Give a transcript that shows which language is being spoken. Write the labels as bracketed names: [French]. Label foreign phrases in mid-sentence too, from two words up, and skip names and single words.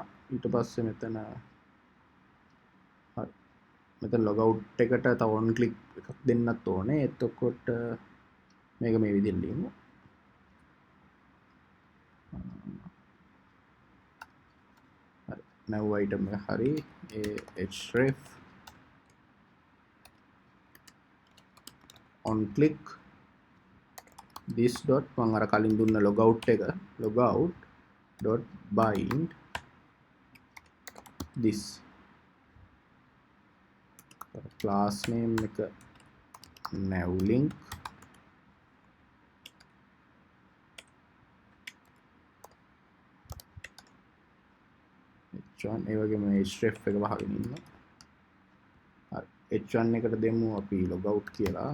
[Sinhala] ඊට පස්සේ මෙතන හරි මෙතන [English] log out [Sinhala] එකට තව [English] on click [Sinhala] එකක් දෙන්නත් ඕනේ. එතකොට මේක මේ විදිහට ලියමු. හරි [English] now item [Sinhala] එක හරි [English] href on click this dot [Sinhala] මම අර කලින් දුන්න [English] log out [Sinhala] එක [English] log out dot bind this class name [Sinhala] එක [English] navlink h1 [Sinhala] ඒ වගේම href එක වහගෙන ඉන්න. හරි h1 එකට දෙමු අපි logout කියලා.